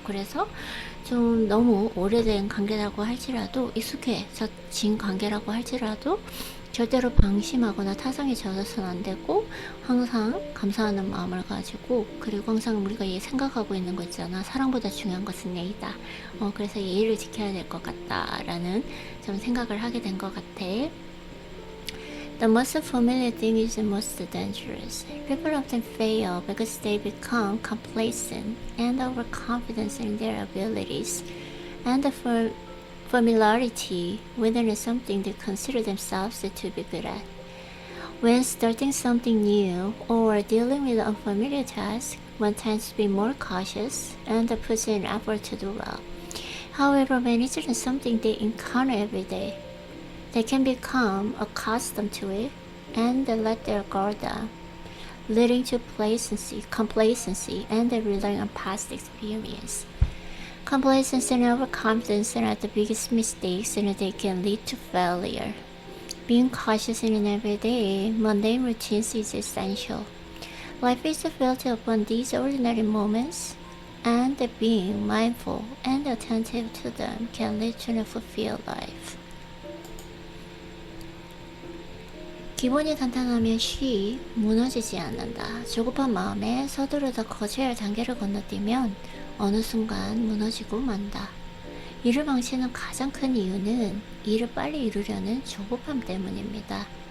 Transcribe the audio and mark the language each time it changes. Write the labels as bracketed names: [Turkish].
[Korean] 그래서 좀 너무 오래된 관계라고 할지라도 익숙해진 관계라고 할지라도 절대로 방심하거나 타성에 젖어서는 안 되고 항상 감사하는 마음을 가지고, 그리고 항상 우리가 생각하고 있는 거 있잖아. 사랑보다 중요한 것은 예의다. 그래서 예의를 지켜야 될 것 같다라는 좀 생각을 하게 된 것 같아. [English] The most familiar thing is the most dangerous. People often fail because they become complacent and overconfident in their abilities, and the familiarity within something they consider themselves to be good at. When starting something new or dealing with unfamiliar tasks, one tends to be more cautious and puts in effort to do well. However, when it's something they encounter every day, they can become accustomed to it and let their guard down, leading to complacency, and relying on past experience. Complacency and overconfidence are the biggest mistakes, and they can lead to failure. Being cautious in everyday, mundane routines is essential. Life is built upon these ordinary moments, and being mindful and attentive to them can lead to a fulfilled life. [Korean] 기본이 탄탄하면 쉬 무너지지 않는다. 조급한 마음에 서두르다 거쳐야 할 단계를 건너뛰면 어느 순간 무너지고 만다. 일을 망치는 가장 큰 이유는 일을 빨리 이루려는 조급함 때문입니다.